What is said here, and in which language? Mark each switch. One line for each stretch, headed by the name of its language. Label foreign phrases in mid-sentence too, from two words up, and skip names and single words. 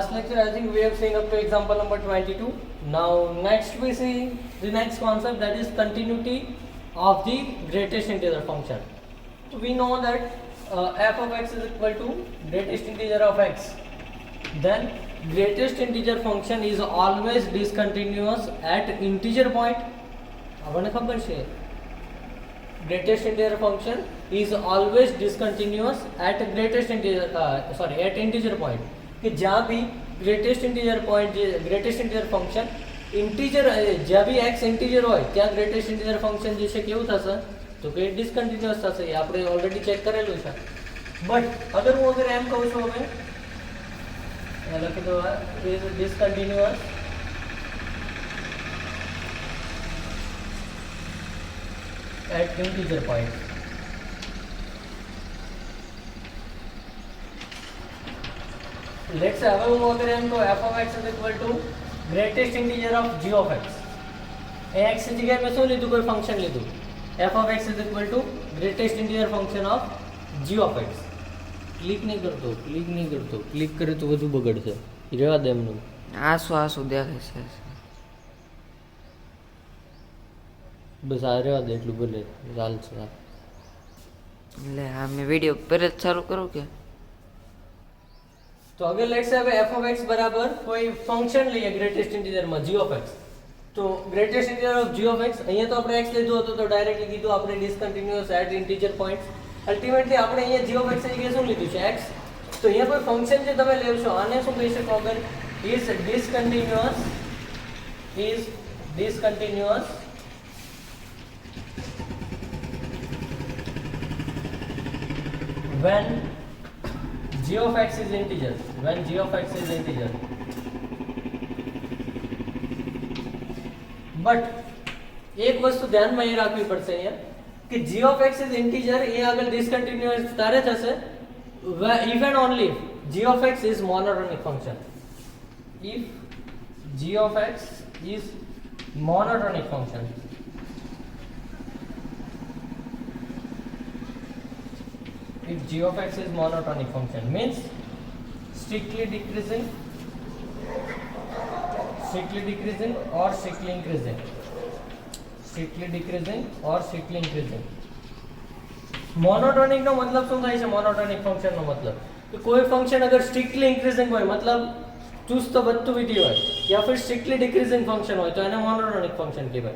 English: teacher, I think we have seen up to example number 22. Now next we see the next concept, that is continuity of the greatest integer function. So we know that f of x is equal to greatest integer of x. Then greatest integer function is always discontinuous at integer point.
Gujarati: આપણને ખબર છે
English: greatest integer function is always discontinuous at at integer point.
Hindi: कि जहाँ भी
English: greatest integer point greatest integer function integer
Gujarati: જ્યાં भी
English: x integer
Gujarati: હોય ત્યાં
English: greatest integer function
Gujarati: જે છે કેવું થશે તો કે discontinuous થશે. એ આપણે ઓલરેડી ચેક કરેલું છે. બટ અગર હું એમ કહું છું હવે લખી દો
English: is discontinuous at integer point. Let's say
Gujarati: હવે હું અગર એમ કહું
English: f of x is equal to greatest integer of g of x.
Gujarati: એ x ની જગ્યાએ મેં શું લીધું, કોઈ ફંક્શન લીધું.
English: f of x is equal to greatest integer function of g of x.
Gujarati: ક્લિક નહીં કરતો ક્લિક કરે તો બધું બગડશે. રહેવા દે એમનું. આસુ દેખાય છે. બસ આ રહેવા દે એટલું ભલે ચાલશે. એટલે હા મેં વિડીયો પહેલે જ ચાલુ કરું કે તો અગર
English: let's say
Gujarati: હવે
English: f of x
Gujarati: બરાબર કોઈ ફંક્શન લઈએ
English: greatest integer
Gujarati: માં
English: g of x.
Gujarati: તો
English: greatest integer of g of x
Gujarati: અહીંયા તો આપણે x લીધું હતું તો ડાયરેક્ટલી કીધું આપણે
English: discontinuous at integer points.
Gujarati: અલ્ટિમેટલી આપણે અહીંયા
English: g of x
Gujarati: ની જગ્યાએ શું લીધું છે x. તો અહીંયા કોઈ ફંક્શન જે તમે લેવશો આને શું કહી શકો અગર
English: is discontinuous when g of x is integer.
Gujarati: બટ એક વસ્તુ ધ્યાનમાં એ રાખવી પડશે અહીંયા કે
English: g of x is integer
Gujarati: એ આગળ ડિસકન્ટિન્યુઅસ ત્યારે થશે
English: if and only if g of x is monotonic function. If g of x is monotonic function. If g of x is monotonic function means strictly decreasing or strictly increasing.
Gujarati: મોનોટોનિક નો મતલબ શું થાય છે?
English: monotonic function
Gujarati: નો મતલબ કે કોઈ ફંક્શન અગર
English: strictly increasing
Gujarati: હોય મતલબ ચુસ્ત વધતું વિધિ હોય
Hindi: या फिर
English: strictly decreasing function
Gujarati: હોય તો એને
English: monotonic function
Gujarati: કહેવાય.